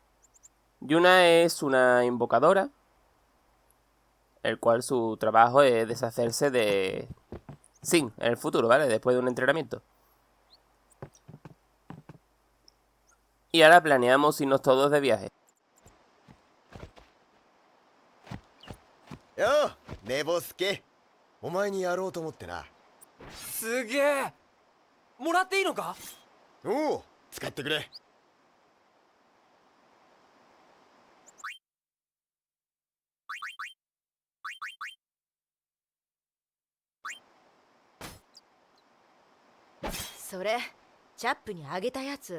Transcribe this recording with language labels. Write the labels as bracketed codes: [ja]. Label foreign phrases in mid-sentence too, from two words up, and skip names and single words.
[es] Yuna es una invocadora, el cual su trabajo es deshacerse de Sin en el futuro, ¿vale? Después de un entrenamiento. Y ahora planeamos irnos todos de viaje. [ja] よう寝坊すけお前にやろうと思ってなすげえもらっていいのか？おお使ってくれそれチャップにあげたやつ。